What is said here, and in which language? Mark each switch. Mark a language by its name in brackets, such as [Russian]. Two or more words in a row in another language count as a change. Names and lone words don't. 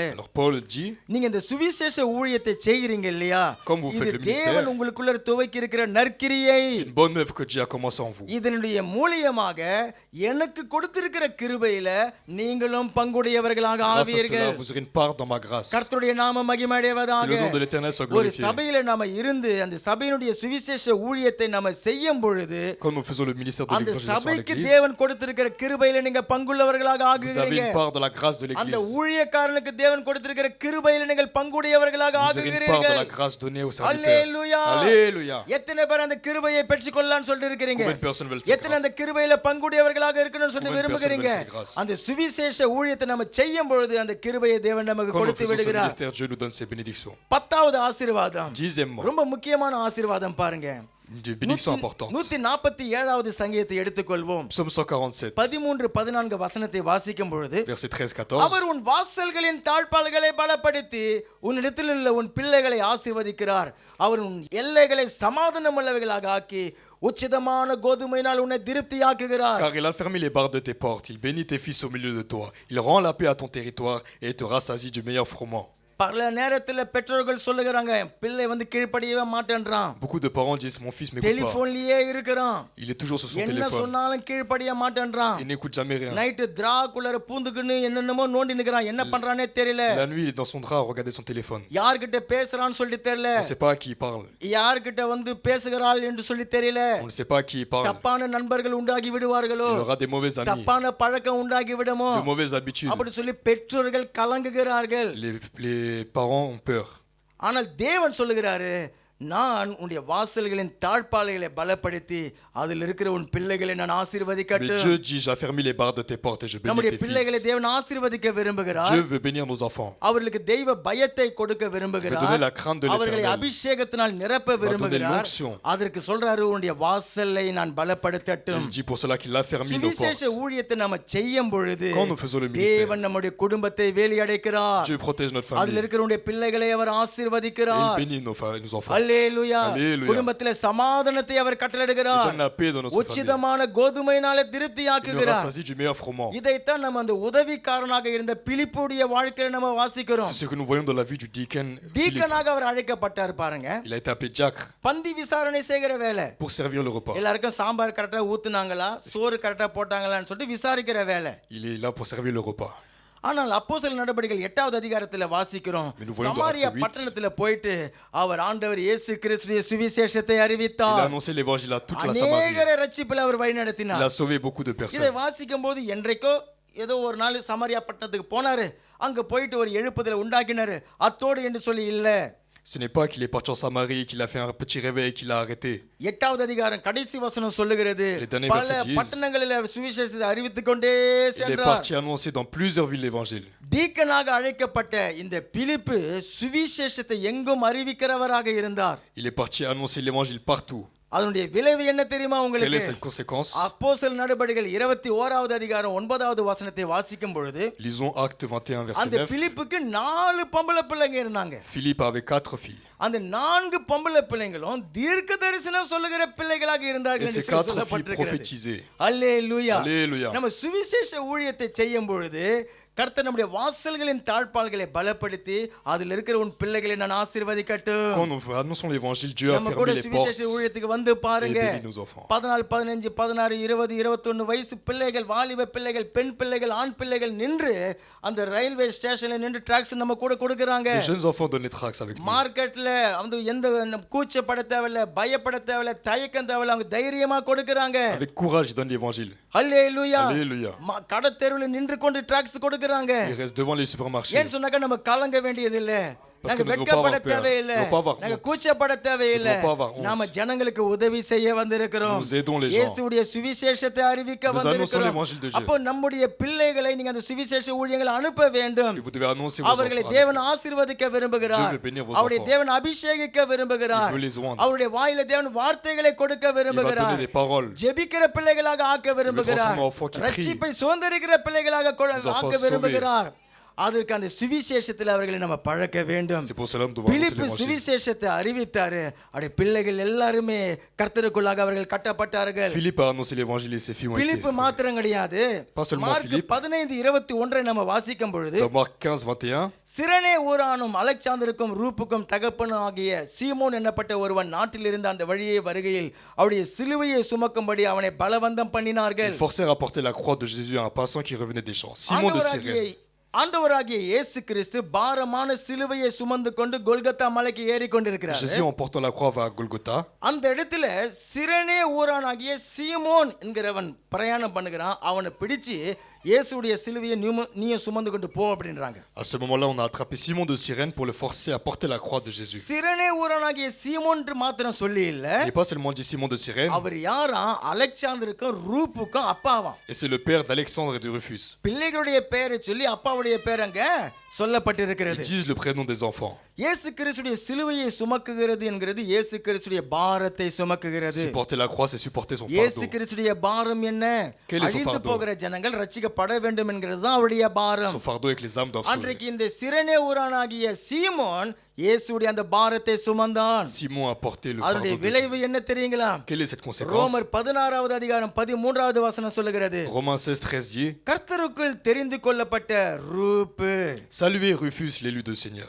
[French] Alors Paul dit, [Tamil] நீங்க இந்த சுவிசேஷ ஊழியத்தை செய்கிறீங்க இல்லையா, [French] Comme vous faites [Tamil] இது [French] le ministère, [Tamil] தேவன் உங்களுக்குள்ள துவக்கி இருக்கிற நற்கிரியை, [French] c'est une bonne œuvre que Dieu a commencé en vous. [Tamil] இதனுடைய மூலியமாக எனக்கு கொடுத்திருக்கிற கிருபையில நீங்களும் பங்குடையவர்களாக [French] Grâce à [Tamil] ஆவீர்கள். [French] cela, vous aurez une part dans ma grâce. [Tamil] கர்த்தருடைய நாம [French] Que [Tamil] மகிமையடைவதாக. [French] le nom de l'Éternel soit [Tamil] ஒரு [French] glorifié. [Tamil] சபையில நாம இருந்து அந்த சபையினுடைய சுவிசேஷ ஊழியத்தை நாம செய்யும் பொழுது [French] Quand nous faisons le ministère de [Tamil] அந்த [French] l'évangélisation à [Tamil] சபைக்கு [French] l'église, [Tamil] தேவன் கொடுத்திருக்கிற கிருபையில நீங்க பங்குள்ளவர்களாக [French] vous avez [Tamil] ஆகுகிறீங்க. [French] une part de la grâce de [Tamil] அந்த [French] l'église. [Tamil] ஊழியக்காரனுக்கு தேவன் கொடுத்திருக்கிற கிருபையில நீங்கள் பங்குடையவர்களாக [French] Vous avez une part de la [Tamil] ஆகுகிறீர்கள். [French] grâce donnée aux serviteurs. [Tamil] அல்லேலூயா. [French] Alléluia. [Tamil] எத்தனை பேர் அந்த கிருபையை பெற்றுக்கொள்ளலாம்னு சொல்லிட்டு இருக்கீங்க? [French] Combien de personnes veulent cette [Tamil] எத்தனை [French] grâce? [Tamil] அந்த கிருபையில பங்குடையவர்களாக இருக்கணும்னு சொல்லி [French] Combien de [Tamil] விரும்புகிறீங்க? [French] personnes veulent cette grâce? [Tamil] அந்த சுவிசேஷ ஊழியத்தை நம்ம செய்யும் பொழுது அந்த கிருபையை தேவன் நமக்கு [French] Quand nous [Tamil] கொடுத்து [French] faisons ce [Tamil] விடுகிறார். [French] ministère, Dieu nous donne ses bénédictions. [Tamil] 10வது ஆசீர்வாதம், [French] Dixièmement, [Tamil] ரொம்ப முக்கியமான ஆசீர்வாதம் பாருங்க. [French] une bénédiction importante. [Tamil] 147வது சங்கீதத்தை எடுத்துக்கொள்வோம். [French] Psaume 147, [Tamil] 13-14 வசனத்தை வாசிக்கும் பொழுது, [French] verset 13-14. [Tamil] அவர் உன் வாசல்களின் தாழ்பாள்களை பலப்படுத்தி உன்னிடத்தில் உள்ள உன் பிள்ளைகளை ஆசீர்வதிக்கிறார். அவர் உன் எல்லைகளை சமாதானம் உள்ளவைகளாக ஆக்கி உச்சிதமான கோதுமையினால் உன்னை திருப்தியாக்குகிறார். [French] Car il a fermé les barres de tes portes, il bénit tes fils au milieu de toi. Il rend la paix à ton territoire et te rassasie du meilleur froment. [Tamil] பல நேரத்துல பெற்றோர்கள் சொல்லுகிறாங்க, பிள்ளை வந்து கீழ்ப்படியவே மாட்டேன்றான், [French] Beaucoup de parents disent, mon fils m'écoute pas. [Tamil] டெலிபோன்லயே இருக்கிறான், [French] Il est toujours sur son [Tamil] என்ன [French] téléphone. [Tamil] சொன்னாலும் கீழ்ப்படிய மாட்டேன்றான், [French] Il n'écoute jamais rien. [Tamil] நைட்டு திராக்குள்ளர பூந்துக்குன்னு என்னென்னமோ நோண்டி நிக்கிறான், என்ன பண்றானே தெரியல, [French] La nuit, il est dans son drap à regarder son téléphone. [Tamil] யார்கிட்ட பேசுறான்னு சொல்லி தெரியல, [French] On ne sait pas à qui il parle. [Tamil] யார்கிட்ட வந்து பேசுகிறாள் என்று சொல்லி தெரியல, [French] On ne sait pas à qui il parle. [Tamil] தப்பான நண்பர்கள் உண்டாகி விடுவார்களோ, [French] Il aura des mauvais amis, [Tamil] தப்பான பழக்கம் உண்டாகி விடுமோ [French] de mauvaises habitudes. [Tamil] அப்படி சொல்லி பெற்றோர்கள் கலங்குகிறார்கள். [French] Les parents ont peur. [Tamil] ஆனால் தேவன் சொல்லுகிறாரு, நான் உன்னுடைய வாசல்களின் தாழ்பாளைகளை பலப்படுத்தி அதில் இருக்கிற உன் பிள்ளைகளை நான் [French] Mais [Tamil] ஆசீர்வதிக்கட்டும். [French] Dieu dit, j'affermis les barres de tes portes et je bénis [Tamil] நம்முடைய [French] tes [Tamil] பிள்ளைகளை [French] fils. [Tamil] தேவன் ஆசீர்வதிக்க விரும்புகிறார். [French] Dieu veut bénir nos enfants. [Tamil] அவர்களுக்கு தெய்வ பயத்தை கொடுக்க [French] donner [Tamil] விரும்புகிறார். [French] la crainte de [Tamil] அவர்களை [French] l'Éternel. [Tamil] அபிஷேகத்தினால் நிரப்ப [French] donner [Tamil] விரும்புகிறார். [French] l'onction. [Tamil] அதற்கு சொல்றாரு உன்னுடைய வாசலை நான் பலப்படுத்தட்டும். [French] Il dit pour cela qu'il affermit nos [Tamil] சுவிசேஷ [French] portes. [Tamil] ஊழியத்தை நம்ம செய்யும் பொழுது [French] Quand nous faisons le ministère, [Tamil] தேவன் நம்முடைய குடும்பத்தை வேலியடைக்கிறார். [French] Dieu protège notre [Tamil] அதில் [French] famille. [Tamil] இருக்கிற உன்னுடைய பிள்ளைகளை அவர் [French] Et il [Tamil] ஆசீர்வதிக்கிறார். [French] bénit nos enfants. [Tamil] அல்லேலூயா. [French] Alléluia. [Tamil] குடும்பத்திலே சமாதானத்தை அவர் [French] Il [Tamil] கட்டளையிடுகிறார். [French] donne la paix dans notre famille. [Tamil] உச்சிதமான கோதுமையினாலே [French] Il nous [Tamil] திருப்தியாக்குகிறார். [French] rassasie du meilleur froment. [Tamil] இதைத்தான் நம்ம அந்த உதவிக்காரனாக இருந்த பிலிப்புடைய வாழ்க்கையில நம்ம வாசிக்கிறோம். [French] C'est ce que nous voyons dans la vie du deacon Philippe. [Tamil] டீக்கனாக அவர் அழைக்கப்பட்டார் பாருங்க. [French] Il a été appelé diacre [Tamil] பந்தி விசாரணை செய்கிற வேலை. [French] pour servir le repas. [Tamil] எல்லாருக்கும் சாம்பார் கரெக்டா ஊத்துனாங்களா, சோறு கரெக்டா போட்டாங்களான்னு சொல்லிட்டு விசாரிக்கிற வேலை. [French] Il est là pour servir le repas. [Tamil] ஆனால் அப்போஸ்தலர் நடபடிகள் 8வது அதிகாரத்துல வாசிக்கிறோம். [French] Mais nous voyons dans [Tamil] சமாரியா [French] Acte 8. [Tamil] பட்டணத்துல போயிட்டு அவர் ஆண்டவர் இயேசு கிறிஸ்துவின் சுவிசேஷத்தை [French] Il a [Tamil] அறிவித்தார். [French] annoncé l'évangile à toute la Samarie. [Tamil] அநேகரை ரட்சிப்பில் அவர் [French] Il [Tamil] வழிநடத்தினார். [French] a sauvé beaucoup de [Tamil] இதை [French] personnes. [Tamil] வாசிக்கும் போது என்றைக்கோ ஏதோ ஒரு நாள் சமாரியா பட்டணத்துக்கு போனாரு, அங்க போயிட்டு ஒரு எழுப்புதலை உண்டாக்கினாரு, அத்தோடு என்று சொல்லி இல்ல. [French] Ce n'est pas qu'il est parti en Samarie, qu'il a fait un petit réveil, qu'il a arrêté. [Tamil] 8வது அதிகாரம் கடைசி வசனம் சொல்லுகிறது, [French] Les derniers [Tamil] பல [French] versets disent, [Tamil] பட்டணங்களில் அவர் சுவிசேஷத்தை அறிவித்துக் கொண்டே [French] Il est [Tamil] சென்றார். [French] parti annoncer dans plusieurs villes l'évangile. [Tamil] டீக்கனாக அழைக்கப்பட்ட இந்த பிலிப்பு சுவிசேஷத்தை எங்கும் அறிவிக்கிறவராக இருந்தார். [French] Il est parti annoncer l'évangile partout. [Tamil] அதனுடைய விளைவு என்ன தெரியுமா [French] Quelle est [Tamil] உங்களுக்கு? [French] cette conséquence? [Tamil] அப்போஸ்தலர் நடபடிகள் 21வது அதிகாரம் 9வது வசனத்தை வாசிக்கும் பொழுது [French] Lisons Acte 21, verset [Tamil] அந்த [French] 9. [Tamil] பிலிப்புக்கு 4 பொம்பளை பிள்ளைங்க இருந்தாங்க. [French] Philippe avait 4 filles. [Tamil] அந்த 4 பொம்பளை பிள்ளைங்களும் தீர்க்க தரிசனம் சொல்லுகிற பிள்ளைகளாக [French] Et [Tamil] இருந்தார்கள் [French] ces [Tamil] என்று [French] 4 filles [Tamil] சொல்லப்பட்டிருக்கிறது. [French] prophétisaient. [Tamil] அல்லேலூயா. [French] Alléluia. [Tamil] நம்ம சுவிசேஷ ஊழியத்தை செய்யும் பொழுது கர்த்தர் நம்முடைய வாசல்களின் தாழ்பாள்களை பலப்படுத்தி அதில் இருக்கிற உன் பிள்ளைகளை நான் ஆசீர்வதிக்கட்டும். [French] Quand nous annonçons l'évangile, Dieu a [Tamil] நம்ம கூட [French] fermé les portes [Tamil] சுவிசேஷ ஊழியத்துக்கு வந்து [French] et [Tamil] பாருங்க. [French] bénit nos enfants. [Tamil] 14, 15, 16, 20, 21 வயசு பிள்ளைகள், வாலிப பிள்ளைகள், பெண் பிள்ளைகள், ஆண் பிள்ளைகள் நின்று அந்த [English] railway station [Tamil] நின்று ட்ராக்ஸ் நம்ம கூட கொடுக்கறாங்க. [French] Les jeunes enfants donnent les tracts avec nous. [Tamil] மார்க்கெட்ல வந்து எந்த கூச்சப்பட தேவையில்ல, பயப்பட தேவையில்ல, தயக்கம் தேவையில்ல, அவங்க தைரியமா கொடுக்கறாங்க. [French] Avec courage, ils donnent l'évangile. [Tamil] அல்லேலூயா. [French] Alléluia. [Tamil] கடை தெருவில் நின்று கொண்டு ட்ராக்ஸ் கொடுக்கறாங்க. [French] Ils restent devant les supermarchés. [Tamil] ஏன் சொன்னாக்க நம்ம கலங்க வேண்டியது இல்ல, [French] Parce [Tamil] நாங்க [French] que nous ne devons [Tamil] வெட்கப்பட [French] pas avoir peur. [Tamil] தேவையில்லை, [French] Nous ne devons pas avoir [Tamil] நாங்க [French] honte. [Tamil] கூச்சப்பட தேவையில்லை. [French] Nous ne devons pas avoir honte. [Tamil] நாம ஜனங்களுக்கு உதவி செய்ய வந்திருக்கிறோம். [French] Nous aidons les gens. [Tamil] இயேசுவுடைய சுவிசேஷத்தை அறிவிக்க [French] Nous annonçons [Tamil] வந்திருக்கிறோம். [French] l'évangile de Dieu. [Tamil] அப்போ நம்முடைய பிள்ளைகளை நீங்க அந்த சுவிசேஷ ஊழியங்களை அனுப்ப வேண்டும். [French] Et vous devez annoncer vos [Tamil] அவர்களை [French] enfants. [Tamil] தேவன் ஆசீர்வதிக்க விரும்புகிறார். [French] Dieu veut bénir vos [Tamil] அவருடைய [French] enfants. [Tamil] தேவன் அபிஷேகிக்க விரும்புகிறார். [French] Il veut les oindre. [Tamil] அவருடைய வாயில தேவன் வார்த்தைகளை கொடுக்க [French] Il va [Tamil] விரும்புகிறார். [French] donner des paroles. [Tamil] ஜெபிக்கிற பிள்ளைகளாக ஆக்க விரும்புகிறார். [French] transformer en enfants qui crient. [Tamil] ரட்சிப்பை சுதந்தரிக்கிற பிள்ளைகளாக [French] enfants [Tamil] ஆக்க [French] sauvés. [Tamil] விரும்புகிறார். அதற்கு அந்த சுவிசேஷத்தில் அவர்களை நம்ம பழக்க வேண்டும். [French] C'est pour cela que nous devons annoncer [Tamil] பிலிப்பு [French] l'évangile. [Tamil] சுவிசேஷத்தை அறிவித்தாரு. அவருடைய பிள்ளைகள் எல்லாருமே கர்த்தருக்குள்ளாக அவர்கள் கட்டப்பட்டார்கள். [French] Philippe a annoncé l'évangile et ses filles ont été. [Tamil] பிலிப்பு மாத்திரம் கிடையாது. [French] Pas seulement [Tamil] மார்க் [French] Philippe. [Tamil] 15:21 நம்ம வாசிக்கும் பொழுது [French] Dans Marc 15, 21, [Tamil] சிரனே ஊரானும் அலெக்சாந்தருக்கும் ரூப்புக்கும் தகப்பனும் ஆகிய சீமோன் என்னப்பட்ட ஒருவன் நாட்டில் இருந்த அந்த வழியே வருகையில் அவருடைய சிலுவையை சுமக்கும்படி அவனை பலவந்தம் [French] ils [Tamil] பண்ணினார்கள். [French] forcèrent à porter la croix de Jésus à un passant qui revenait des champs. Simon de Cyrène. [Tamil] ஆண்டவராகிய இயேசு கிறிஸ்து பாரமான சிலுவையை சுமந்து கொண்டு கொல்கத்தா மலைக்கு ஏறி கொண்டிருக்கிறார். [French] Jésus, en portant la croix, va à Golgotha. [Tamil] அந்த இடத்துல சிரனே ஊரானாகிய சீமோன் என்கிறவன் பிரயாணம் பண்ணுகிறான். அவனை பிடிச்சு இயேசுடைய சிலுவையை நீயும் சுமந்து கொண்டு போ அப்படின்றாங்க. [French] À ce moment-là, on a attrapé Simon de Cyrène pour le forcer à porter la croix de Jésus. [Tamil] சிரனே ஊரானாகிய சீமோன் மாத்திரம் சொல்லி இல்ல, [French] Il n'est pas seulement dit Simon de Cyrène, [Tamil] அவர் யாரா? அலெக்சாந்தருக்கும் ரூப்புக்கும் அப்பாவாம். [French] et c'est le père d'Alexandre et de Rufus. [Tamil] பிள்ளைகளுடைய பெயரை சொல்லி அப்பாவுடைய பேர் அங்க சொல்லப்பட்டிருக்கிறது. [French] Ils disent le prénom des enfants. [Tamil] இயேசு கிறிஸ்துடைய சிலுவையை சுமக்குகிறது என்கிறது இயேசு கிறிஸ்துடைய பாரத்தை சுமக்குகிறது. [French] Supporter la croix, c'est supporter son [Tamil] இயேசு [French] fardeau. [Tamil] கிறிஸ்துடைய பாரம் என்ன? [French] Quel est son [Tamil] அழிந்து [French] fardeau? [Tamil] போகிற ஜனங்கள் ரட்சிக்கப்பட வேண்டும் என்கிறது தான் அவருடைய பாரம். [French] Son fardeau avec les âmes doivent sauver. [Tamil] அன்றைக்கு இந்த சிரனே ஊரானாகிய சீமோன் இயேசுடைய அந்த பாரத்தை சுமந்தான். [French] Simon a porté le [Tamil] அதனுடைய [French] fardeau de [Tamil] விளைவு [French] Dieu. [Tamil] என்ன தெரியுங்களா? [French] Quelle est cette conséquence? [Tamil] ரோமர் 16வது அதிகாரம் 13வது வசனம் சொல்லுகிறது, [French] Romains 16, 13 dit, [Tamil] கர்த்தருக்குள் தெரிந்து கொள்ளப்பட்ட ரூப்பு. [French] Saluez Rufus, l'élu du Seigneur.